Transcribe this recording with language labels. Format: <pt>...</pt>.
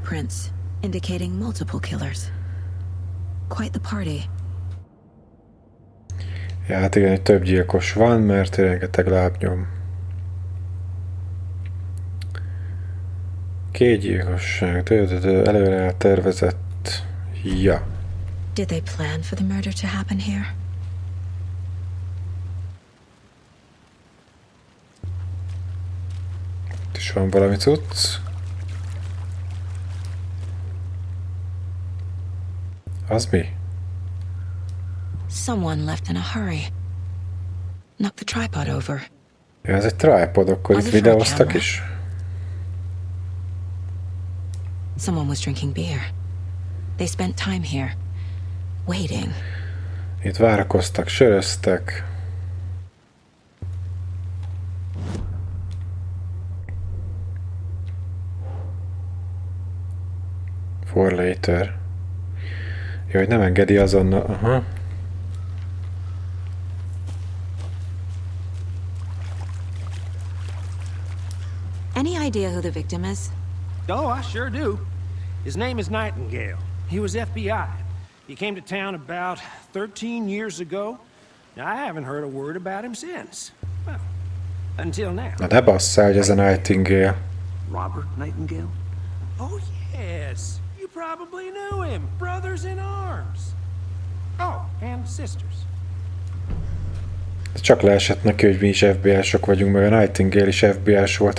<en>Prints indicating multiple killers. Quite the party.</en> <hu>Ja, hát igen, több gyilkos van, mert rengeteg lábnyom. Két gyilkosság, előre eltervezett. Ja.</hu> <en>Did they plan for the murder to happen here?</en> <hu>Itt is van valami cucc. Az mi?</hu> <en>Someone left in a hurry. Knocked the tripod over.</en> <hu>Ja, ez egy tripod, akkor itt videóztak is.</hu> <en>Someone was drinking beer. They spent time here, waiting.</en> <hu>Itt várakoztak, söröztek.</hu> <en>For later.</en> <hu>Jó, hogy nem engedi azonnal. Aha.</hu> <en>Any idea who the victim is? Oh, I sure do. His name is Nightingale. He was FBI. He came to town about 13 years ago. Now, I haven't heard a word about him since. Well, until now.</en> <hu>Na ne basszál, hogy ez a Nightingale.</hu> <en>Robert Nightingale? Oh, yes. You probably knew him. Brothers in arms. Oh, and sisters.</en> <hu>Csak leesett neki, hogy mi is FBI-sok vagyunk, meg a Nightingale is FBI-s volt.</hu>